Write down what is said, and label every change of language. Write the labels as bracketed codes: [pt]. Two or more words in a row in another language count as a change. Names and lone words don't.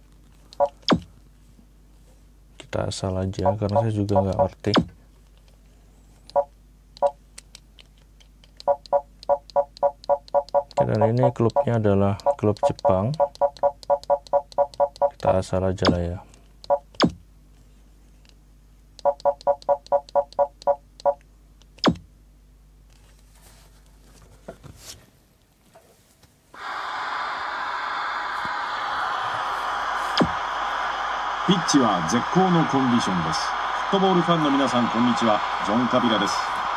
[id] Kita asal aja karena saya juga nggak ngerti. Oke, dan ini klubnya adalah klub Jepang. Kita asal aja lah ya. [ja] ピッチは絶好のコンディションです。フットボールファンの皆さん、こんにちは。ジョン・カビラです。